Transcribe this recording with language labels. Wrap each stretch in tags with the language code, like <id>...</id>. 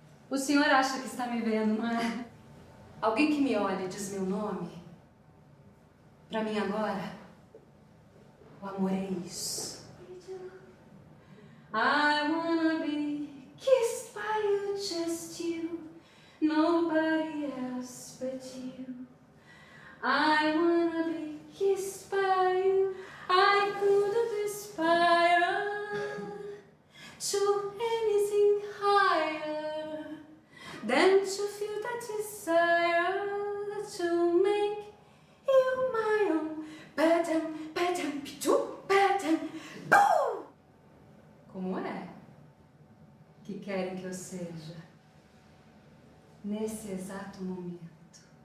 <pt>O senhor acha que está me vendo, não é? Alguém que me olha e diz meu nome, pra mim agora, o amor é isso.</pt> <en>I wanna be kissed by you, just you, nobody else but you. I wanna be kissed by you, I couldn't aspire to anything higher than to feel that desire to make you my own. Badam, badam, pitu, badam, boo!</en> <pt>Como é que querem que eu seja nesse exato momento?</pt>